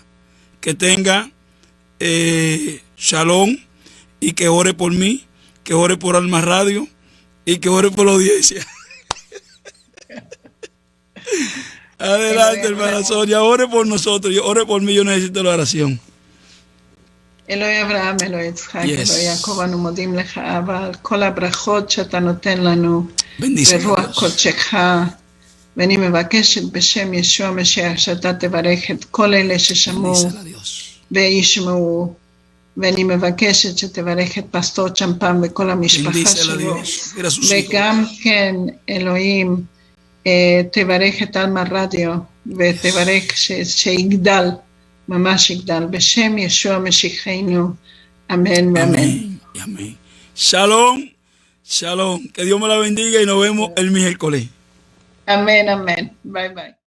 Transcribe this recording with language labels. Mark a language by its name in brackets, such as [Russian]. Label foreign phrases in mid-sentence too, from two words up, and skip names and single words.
[Spanish] Que tenga shalom, y que ore por mí, que ore por Alma Radio y que ore por la audiencia. Adelante, hermana Sonia, ore por nosotros, ore por mí, yo necesito la oración. [Hebrew] אלוהי אברהם, אלוהי יצחק, אלוהי יעקב, אנו מודים לך, אבא, על כל הברכות שאתה נותן לנו ברוח קודשך, ואני מבקשת בשם ישוע המשיח שאתה תברך את כל אלה ששמעו וישמעו, ואני מבקשת שתברך את פסטור צ'מפן וכל המשפחה שלו, וגם כן, אלוהים, תברך את אלמה רדיו, ותברך שיגדל, ממש יגדל, בשם ישוע משיחנו, אמן ואמן. [Spanish] Amén. [Hebrew] שלום, שלום. [Spanish] Que Dios me la bendiga y nos vemos el miércoles. Amén, amén. [English] Bye, bye.